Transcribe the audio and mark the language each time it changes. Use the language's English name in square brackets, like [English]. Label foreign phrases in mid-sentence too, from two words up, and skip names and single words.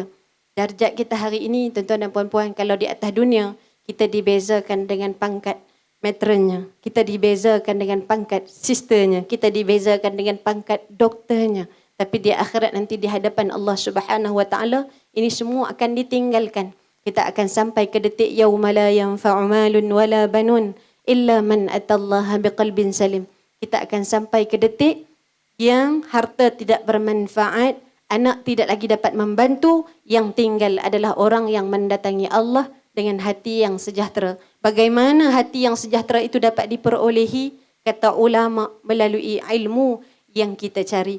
[Malay] Darjat kita hari ini tuan-tuan dan puan-puan, kalau di atas dunia kita dibezakan dengan pangkat matronnya, kita dibezakan dengan pangkat sisternya, kita dibezakan dengan pangkat doktornya. Tapi di akhirat nanti di hadapan Allah [Arabic] سبحانه وتعالى, [Malay] ini semua akan ditinggalkan. Kita akan sampai ke detik [Arabic] يوم لا ينفع مال ولا بنون إلا من أتى الله بقلب سليم. [Malay] Kita akan sampai ke detik yang harta tidak bermanfaat, anak tidak lagi dapat membantu, yang tinggal adalah orang yang mendatangi Allah dengan hati yang sejahtera. Bagaimana hati yang sejahtera itu dapat diperolehi? Kata ulama, melalui ilmu yang kita cari.